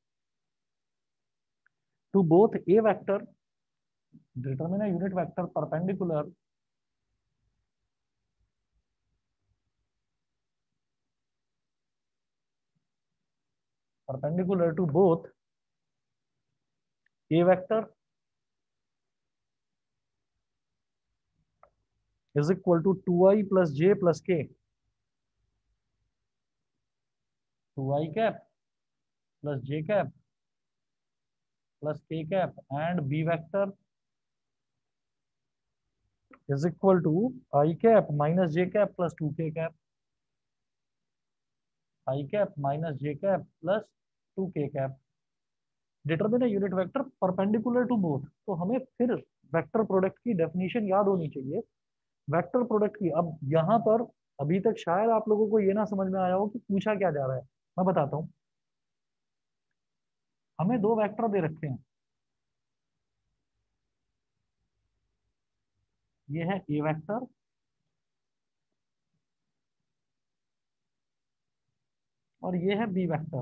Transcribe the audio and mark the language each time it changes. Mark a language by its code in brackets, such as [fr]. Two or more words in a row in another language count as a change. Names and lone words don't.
[en] to both a vector, determine a unit vector perpendicular to both a vector is equal to 2i plus j plus k, 2i cap plus j cap plus k cap, and b vector is equal to I cap minus j cap plus 2k cap, I cap minus j cap plus 2k cap। determine unit vector perpendicular to both, [hi] तो हमें फिर [en] vector product [hi] की डेफिनेशन याद होनी चाहिए, [en] vector product [hi] की। अब यहाँ पर अभी तक शायद आप लोगों को ये ना समझ में आया हो कि पूछा क्या जा रहा है। मैं बताता हूँ, हमें दो वेक्टर दे रखे हैं, ये है ए वेक्टर और ये है बी वेक्टर।